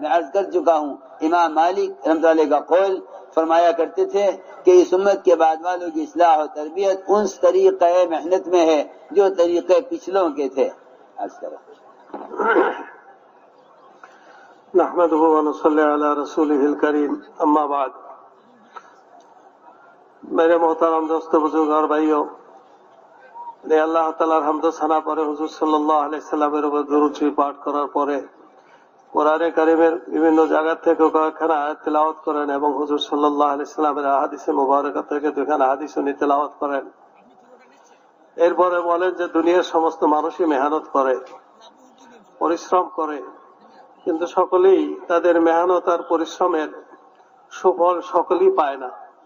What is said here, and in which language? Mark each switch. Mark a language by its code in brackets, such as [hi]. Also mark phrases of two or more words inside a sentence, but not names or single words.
[ur] میں عرض کر چکا ہوں، امام مالک رحمۃ اللہ علیہ کا قول فرمایا کرتے تھے کہ اس امت کے بعد والوں کی اصلاح و تربیت اس طریقہ محنت میں ہے جو طریقے پچھلوں کے تھے۔ [ar] نحمده ونصلی علی رسولہ الکریم، اما بعد۔ [ur] میرے محترم دوستو، بزرگ اور بھائیوں، اللہ تعالیٰ حمد و ثنا [bn] পরে হুজুর সাল্লাল্লাহু আলাইহি সাল্লামের উপর দরুদ শরীফ পাঠ করার পরে কোরআনে কারিমের বিভিন্ন জায়গা থেকে কয়েকখানা আয়াত তেলাওয়াত করেন এবং হুজুর সাল্লাল্লাহু আলাইহি সাল্লামের হাদিসে মুবারাকা থেকে দুখানা হাদিস উনি তেলাওয়াত করেন। এরপরে বলেন যে দুনিয়ার সমস্ত মানুষই মেহনত করে, পরিশ্রম করে, কিন্তু সকলেই তাদের মেহনত আর পরিশ্রমের সুফল সকলেই পায় না।